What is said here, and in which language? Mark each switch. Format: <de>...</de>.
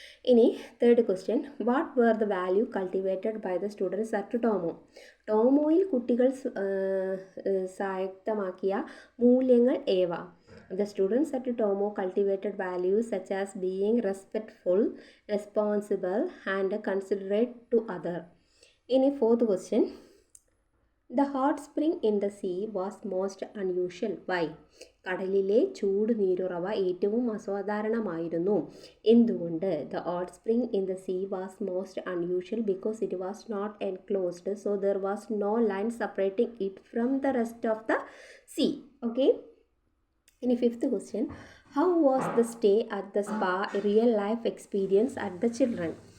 <en>ഇനി third question. What were the value cultivated by the students at Tomoe?</en> <ml>ടോമോയിൽ കുട്ടികൾ സ്വായത്തമാക്കിയ മൂല്യങ്ങൾ ഏവ?</ml> <en>The students at Tomo cultivated values such as being respectful, responsible and considerate to others. ഇനി fourth question. The hot spring in the sea was most unusual. Why?</en> <ml>കടലിലെ ചൂട് നീരുറവ ഏറ്റവും അസാധാരണമായിരുന്നു. എന്തുകൊണ്ട്?</ml> <en>The hot spring in the sea was most unusual because it was not enclosed, so there was no line separating it from the rest of the sea. Okay. ഇനി fifth question. How was the stay at the spa a real life experience at the children?</en>